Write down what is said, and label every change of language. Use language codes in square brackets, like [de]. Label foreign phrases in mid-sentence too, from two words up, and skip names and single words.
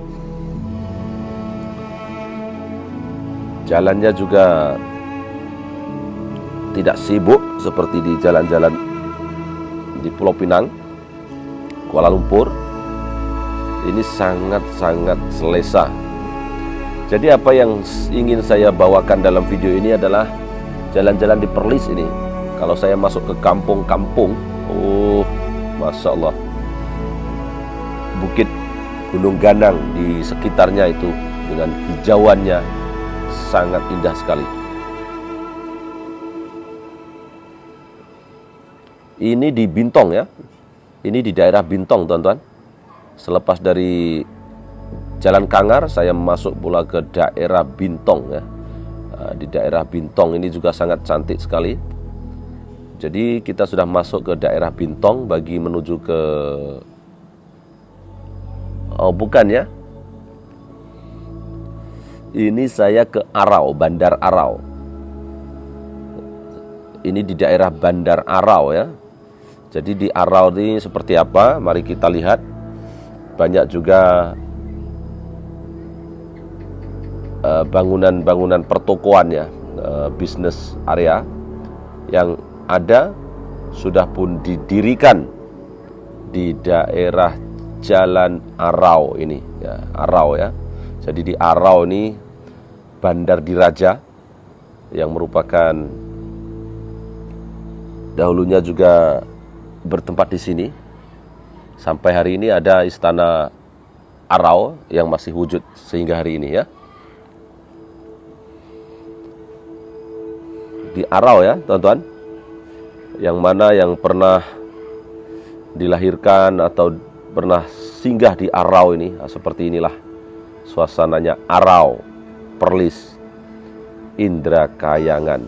[id] Jalannya juga tidak sibuk seperti di jalan-jalan di Pulau Pinang, Kuala Lumpur. Ini sangat-sangat selesa. Jadi apa yang ingin saya bawakan dalam video ini adalah jalan-jalan di Perlis ini. Kalau saya masuk ke kampung-kampung, Masya Allah, bukit Gunung Ganang di sekitarnya itu dengan hijauannya sangat indah sekali. Ini di Bintong ya. Ini di daerah Bintong, teman-teman. Selepas dari Jalan Kangar, saya masuk pula ke daerah Bintong ya. Di daerah Bintong ini juga sangat cantik sekali. Jadi kita sudah masuk ke daerah Bintong bagi menuju ke bukan ya. Ini saya ke Arau, Bandar Arau. Ini di daerah Bandar Arau ya. Jadi di Arau ini seperti apa? Mari kita lihat. Banyak juga bangunan-bangunan pertokoan ya, [en] bisnis area [id] yang ada sudah pun didirikan di daerah Jalan Arau ini ya, Arau ya. Jadi di Arau ini Bandar Diraja yang merupakan dahulunya juga bertempat di sini. Sampai hari ini ada Istana Arau yang masih wujud sehingga hari ini ya. Di Arau ya teman-teman, yang mana yang pernah dilahirkan atau pernah singgah di Arau ini, seperti inilah suasananya Arau, Perlis, Indrakayangan.